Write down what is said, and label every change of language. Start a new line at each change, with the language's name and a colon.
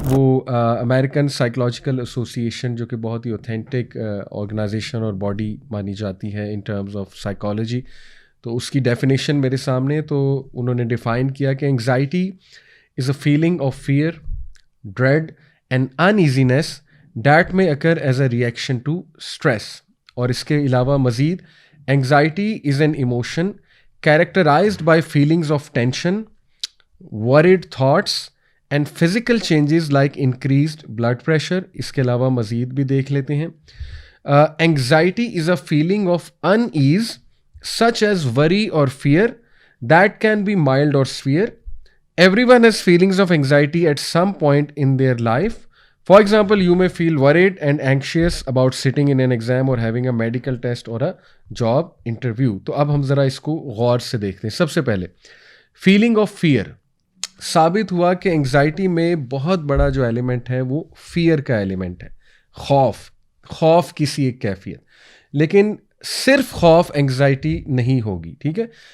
Urdu: وہ American psychological ایسوسی ایشن جو کہ بہت ہی اوتھینٹک آرگنائزیشن اور باڈی مانی جاتی ہے ان ٹرمز آف سائیکالوجی, تو اس کی ڈیفینیشن میرے سامنے. تو انہوں نے ڈیفائن کیا کہ
English: Anxiety is a feeling of fear, dread and uneasiness that may occur as a reaction to stress.
Urdu: اور اس کے علاوہ مزید
English: Anxiety is an emotion characterized by feelings of tension, worried thoughts and physical changes like increased blood pressure.
Urdu: اس کے علاوہ مزید بھی دیکھ لیتے ہیں.
English: Anxiety is a feeling of unease such as worry or fear that can be mild or severe. Everyone has feelings of anxiety at some point in their life. For example, you may feel worried and anxious about sitting in an exam or having a medical test or a job interview.
Urdu: تو اب ہم ذرا اس کو غور سے دیکھتے ہیں. سب سے پہلے فیلنگ آف فیئر. ثابت ہوا کہ انگزائٹی میں بہت بڑا جو ایلیمنٹ ہے وہ فیئر کا ایلیمنٹ ہے, خوف کسی ایک کیفیت. لیکن صرف خوف انگزائٹی نہیں ہوگی, ٹھیک ہے.